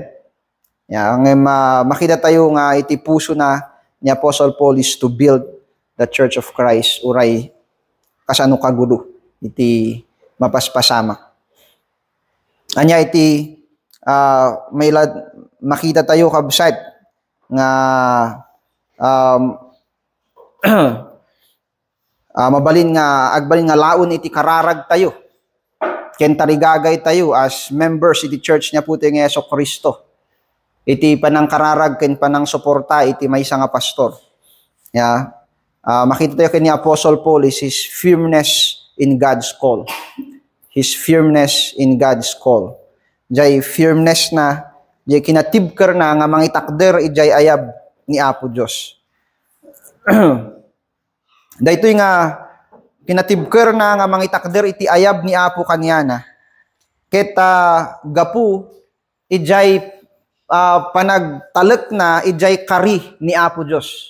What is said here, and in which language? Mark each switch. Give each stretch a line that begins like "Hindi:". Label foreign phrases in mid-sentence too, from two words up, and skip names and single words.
Iloko: Ang makita tayo nga iti puso na ni Apostle Paul
English: is to build the Church of Christ,
Iloko: uray kasano kagulo, iti mapaspasama. Anya iti makita tayo kabsat nga agbalin nga laon iti kararag tayo. Ken tarigagay tayo
English: as members
Iloko: iti church niya puti nga Yesu Kristo. Iti panang kararag ken panang suporta iti maysa nga pastor. Makita tayo ken ni
English: Apostle Paul is his firmness in God's call. His firmness in God's call.
Iloko: Jay firmness na, jay kinatibker na nga mangitakder ijay ayab ni Apo Dios. Daytoy nga kinatibker na nga mangitakder iti ayab ni Apo kanyana. Ket gapu ijay panagtalek na ijay kari ni Apo Dios.